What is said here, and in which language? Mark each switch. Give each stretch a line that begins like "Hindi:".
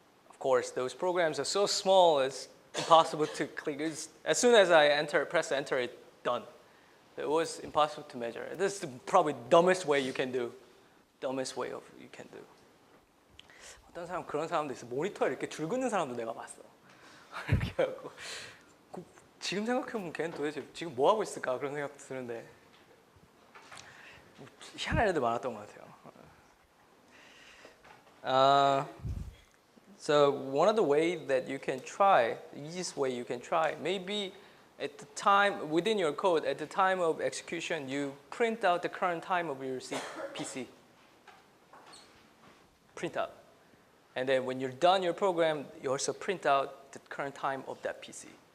English: Of course, those programs are so small, it's impossible to click. As soon as I press enter, it's done. It was impossible to measure. This is probably the dumbest way you can do. Dumbest way of you can do.
Korean: 어떤 사람 그런 사람도 있어. 모니터에 이렇게 줄 긋는 사람도 내가 봤어. 이렇게 하고 지금 생각해보면 걔는 도대체 지금 뭐 하고 있을까 그런 생각도 드는데 희한한 애들 많았던 것 같아요.
English: So one of the ways that you can try, the easiest way you can try, maybe at the time, within your code, at the time of execution, you print out the current time of your PC. Print out. And then when you're done your program, you also print out the current time of that PC.